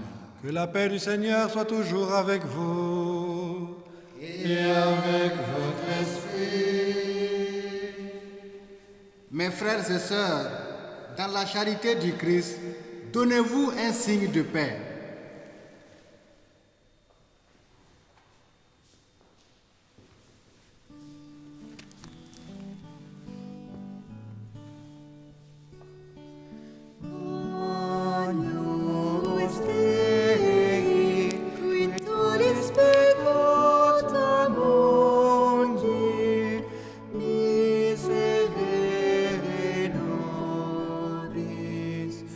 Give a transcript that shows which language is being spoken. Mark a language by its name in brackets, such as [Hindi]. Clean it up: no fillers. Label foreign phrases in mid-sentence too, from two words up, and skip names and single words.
[French] Que la paix du Seigneur soit toujours avec vous et avec votre esprit. Mes frères et sœurs, dans la charité du Christ, donnez-vous un signe de paix. [Latin] Agnus Dei, qui tollis peccata mundi, miserere nobis.